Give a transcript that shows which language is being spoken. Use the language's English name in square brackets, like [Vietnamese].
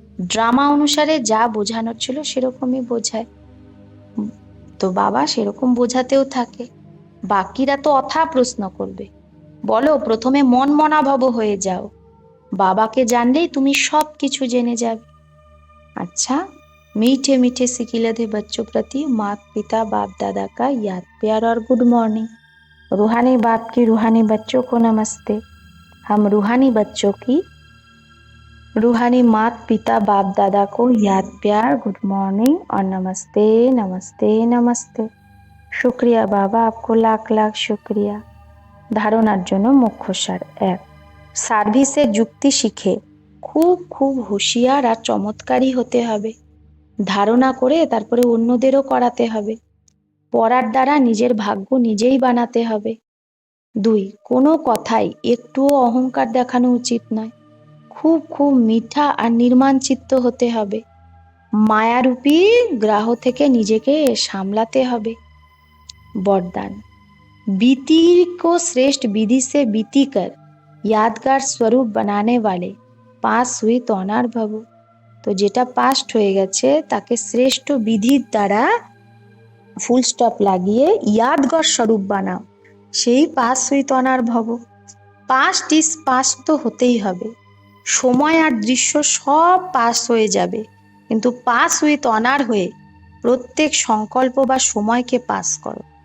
[Bangla] Drama অনুসারে যা বোঝানোর ছিল সেরকমই বোঝায়। তো বাবা সেরকম বোঝাতেও থাকে। বাকিরা তো অথা প্রশ্ন করবে, বলো প্রথমে মন মনাভব হয়ে যাও, বাবাকে জানলেই তুমি সব কিছু জেনে যাবে। [Hindi] अच्छा, मीठे मीठे सिकिलधे बच्चों प्रति माता पिता बाप दादा का याद प्यार और गुड मॉर्निंग। रूहानी बाप की रूहानी बच्चों को नमस्ते। हम रूहानी बच्चों की रूहानी माता पिता बाप दादा को याद प्यार गुड मॉर्निंग और नमस्ते नमस्ते नमस्ते। शुक्रिया बाबा, आपको लाख लाख शुक्रिया। [Bangla] ধারণার জন্য মুখ্য সার 1, সার্ভিসে যুক্তি শিখে খুব খুব হুঁশিয়ার আর চমৎকারী হতে হবে। ধারণা করে তারপরে অন্যদেরও করাতে হবে। পড়ার দ্বারা নিজের ভাগ্য নিজেই বানাতে হবে। 2, কোনো কথাই একটুও অহংকার দেখানো উচিত নয়। খুব খুব মিঠা আর নির্মাণ চিত্ত হতে হবে। মায়ারূপী গ্রাহ থেকে নিজেকে সামলাতে হবে। [Hindi] বরদান, बीती को श्रेष्ठ विधि से बीती कर यादगार स्वरूप बनाने वाले पास हुई तो অনার ভব। [Bangla] তো যেটা পাস্ট হয়ে গেছে তাকে শ্রেষ্ঠ বিধির দ্বারা ফুল স্টপ লাগিয়ে ইয়াদগার স্বরূপ বানাও, সেই পাস হুই তো অনার ভব। পাস্ট ইজ পাস্ট তো হতেই হবে। সময় আর দৃশ্য সব পাস হয়ে যাবে, কিন্তু পাস উইথ অনার হয়ে প্রত্যেক সংকল্প বা সময়কে পাস করো।